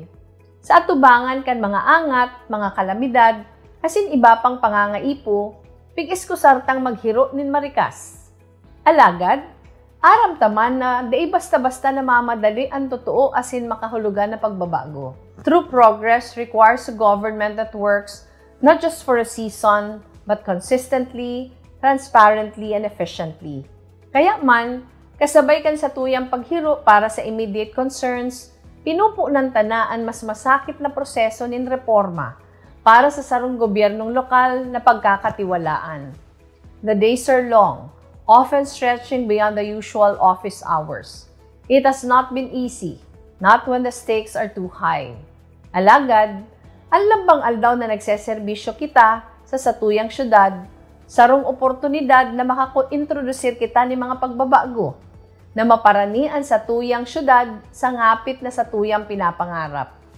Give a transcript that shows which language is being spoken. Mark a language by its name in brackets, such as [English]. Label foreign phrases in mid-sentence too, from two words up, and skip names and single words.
[Bikol] Sa atubangan kan mga angat, mga kalamidad, asin iba pang pangangaipo, pigis ko sartang maghiro nin marikas. Alagad, aram taman na daay basta-basta na mamadali ang totoo asin makahulugan na pagbabago. [English] True progress requires a government that works not just for a season, but consistently, transparently, and efficiently. [Bikol] Kaya man, kasabay kan sa tuyang paghiro para sa [English] immediate concerns, [Bikol] pinupo ng tanaan mas masakit na proseso nin reforma para sa sarong gobyernong lokal na pagkakatiwalaan. [English] The days are long, often stretching beyond the usual office hours. It has not been easy, not when the stakes are too high. [Bikol] Alagad, ang lambang aldaw na nagseserbisyo kita sa satuyang syudad, sarong oportunidad na makakointrodusir kita ni mga pagbabago na maparanian sa tuyang syudad sa ngapit na sa tuyang pinapangarap.